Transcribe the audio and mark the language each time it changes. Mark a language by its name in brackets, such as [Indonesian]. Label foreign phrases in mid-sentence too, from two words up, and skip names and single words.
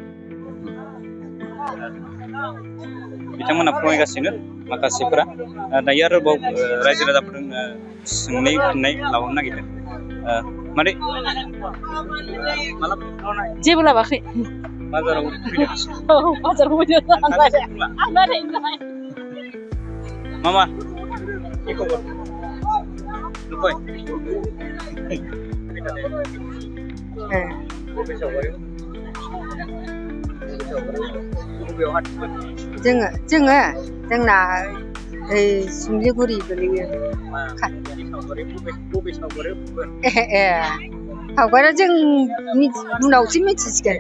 [Bodo] बिथांमोना फरायगासिनो माखासेफोरा दायो आरोबाव रायजो राजाफोरजों सोंनाय फिननाय लाबावनो नागिरदों मादै जेबो लाबाखै बाजाराव मामा [Bangla] কি খবর লুকয় [Bodo] जोंना सुमलिगुरि गोलैयो सावगारिया जों उनावसो मिथिसिगोन